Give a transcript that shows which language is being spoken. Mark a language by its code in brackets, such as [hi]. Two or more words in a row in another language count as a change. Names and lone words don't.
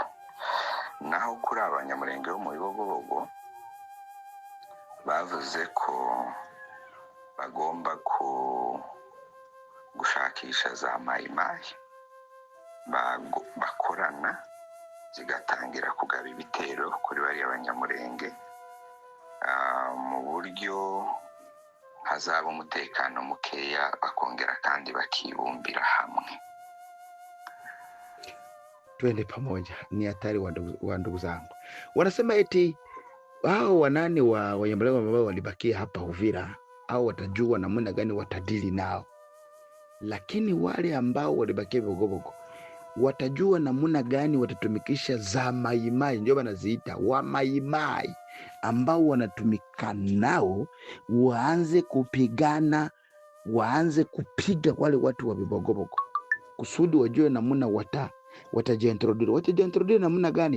[rw] Naho kuri Abanyamulenge bo mu Bibogobogo bavuze ko bagomba gushakisha za mayimayi bakorana zigatangira kugaba ibitero kuri bari Abanyamulenge, mu buryo hazaba umutekano mukeya, bakongera kandi bakibumbira hamwe. [sw] Twende pamoja, ni hatari wa ndugu zangu. Wanasema eti hao wanani wa Wanyamulenge ambao walibakia hapa Uvira, au watajua namna gani watadili nao. Lakini wale ambao walibakia Bibogobogo watajua namna gani watatumikisha za maimai, ndio wanaziita wa maimai, ambao wanatumika nao, waanze kupigana, waanze kupiga wale watu wa Bibogobogo, kusudi wajue namna watajiintroduce namna gani.